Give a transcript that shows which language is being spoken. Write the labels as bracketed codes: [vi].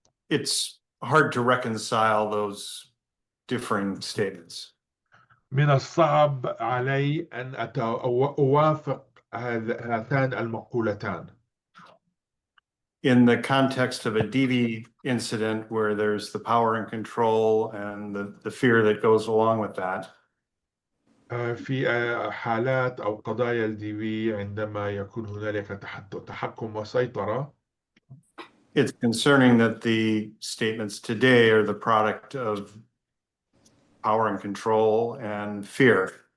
[en] It's hard to reconcile those differing statements. [ar] من الصعب علي أن أوافق هاتان المقولتان. [en] In the context of a DV incident where there's the power and control and the fear that goes along with that. [ar] في حالات أو قضايا الDV عندما يكون هنالك تحكم وسيطرة. [en] It's concerning that the statements today are the product of power and control and fear.